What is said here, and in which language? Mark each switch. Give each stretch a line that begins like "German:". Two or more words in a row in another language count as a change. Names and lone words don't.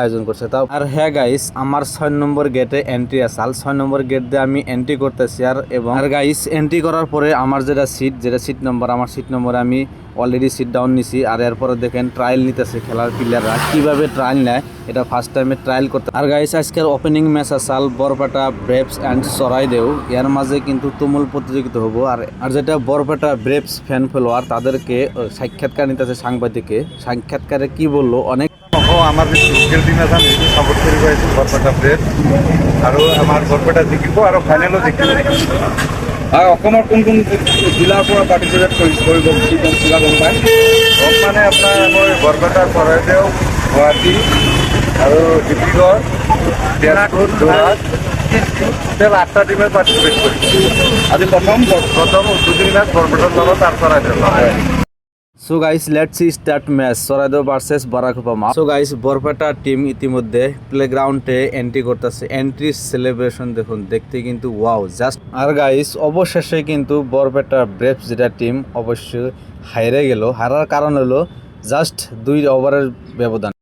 Bangla: আয়োজন করছে তাও আর হ্যাঁ গাইস আমার 6 নম্বর গেটে এন্ট্রি আসাল 6 নম্বর গেট দিয়ে আমি এন্ট্রি করতেছি আর গাইস এন্ট্রি করার পরে আমার যেটা সিট নম্বর আমার সিট নম্বরে আমি
English: already sit down
Bangla: নিছি আর এরপরে দেখেন ট্রায়াল নিতেছে খেলার প্লেয়াররা কিভাবে ট্রায়াল নেয় এটা
English: first time
Bangla: ট্রায়াল করতে আর গাইস আজকের
English: opening match
Bangla: আসাল বরপেটা ব্রেভস অ্যান্ড চরাইদেউ এর মাঝে কিন্তু তুমুল প্রতিযোগিতা হবো আর যেটা বরপেটা ব্রেভস
English: fan follower
Bangla: তাদেরকে সাক্ষাৎকার নিতেছে সাক্ষাৎকারে কি বললো অনেক আমার লোকেল টিম আছে আমি সাপোর্ট করি পাইছো
Assamese: বৰপেটা ব্ৰেভ আৰু আমাৰ বৰপেটা জিকিব আৰু ফাইনেলো জিকিব আৰু অসমৰ কোন কোন জিলাৰ পৰা পাৰ্টিচিপেট কৰিব কিবা গম পায় মানে আপোনাৰ মই বৰপেটা চৰাইদেউ গুৱাহাটী আৰু ডিব্ৰুগড় তেজপুৰ যোৰহাট টোটেল 8টা টিমে পাৰ্টিচিপেট কৰিছে আজি প্ৰথম উদ্বোধনী মেচ বৰপেটাৰ লগত আৰু চৰাইদেউ
English: so guys let's see start match
Bangla: চরাইদেউ ভার্সেস বারাকপুর
English: so guys
Bangla: বরপেটা টিম ইতিমধ্যে প্লেগ্রাউন্ডে এন্ট্রি করতেছে এন্ট্রি সেলিব্রেশন দেখুন দেখতে কিন্তু
English: wow just
Bangla: আর গাইস অবশেষে কিন্তু বরপেটা ব্রেভস যেটা টিম অবশ্যই হাইরে গেল হারার কারণ হলো জাস্ট 2 ওভারের ব্যবধান।